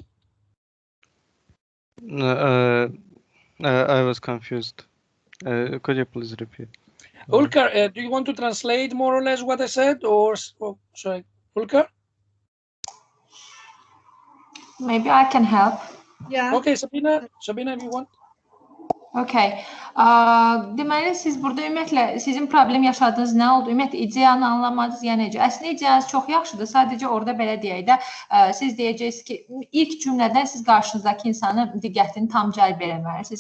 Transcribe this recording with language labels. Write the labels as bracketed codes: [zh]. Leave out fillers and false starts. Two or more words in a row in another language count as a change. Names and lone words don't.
[en] I was confused. Could you please repeat? Ulker, do you want to translate more or less what I said, or sorry, Ulker? Maybe I can help. Yeah. Okay, Sabina, if you want. Okay. [az] Deməli, siz burada ümumiyyətlə sizin problem yaşadığınız nə oldu? Ümumiyyətlə ideyanı anlamadınız, yəni necə? Əslində ideyanız çox yaxşıdır. Sadəcə orada belə deyək də, siz deyəcəksiniz ki, ilk cümlədən siz qarşınızdakı insanın diqqətini tam cəlb etməlisiniz.